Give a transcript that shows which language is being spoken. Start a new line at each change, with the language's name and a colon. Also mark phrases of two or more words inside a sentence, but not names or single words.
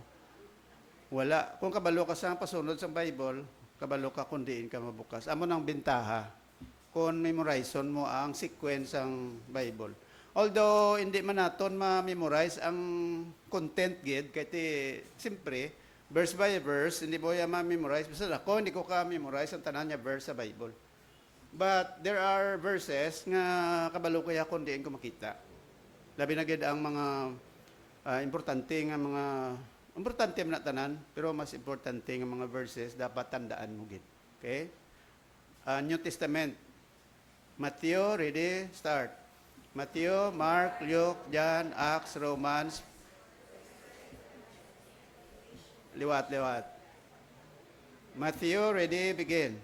Hiligaynon: Wala. Kung kabalo ka sa pasunod sa Bible, kabalo ka kung diin ka mabukas. Amo nang bintaha kung memorizon mo ang sequence ng Bible. Although, hindi man naton ma-memorize ang content gid, kaya siyempre,
English: verse by verse,
Hiligaynon: hindi mo yan ma-memorize. Basta ako, hindi ko ka-memorize ang tanan niya verse sa Bible.
English: But there are verses
Hiligaynon: nga kabalo kaya kung diin ko makita. Labi na gid ang mga importante nga mga importante man na tanan, pero mas importante nga mga verses dapat tandaan mo gid.
English: Okay? New Testament. Matthew, ready, start. Matthew, Mark, Luke, John, Acts, Romans. Liwat. Matthew, ready, begin.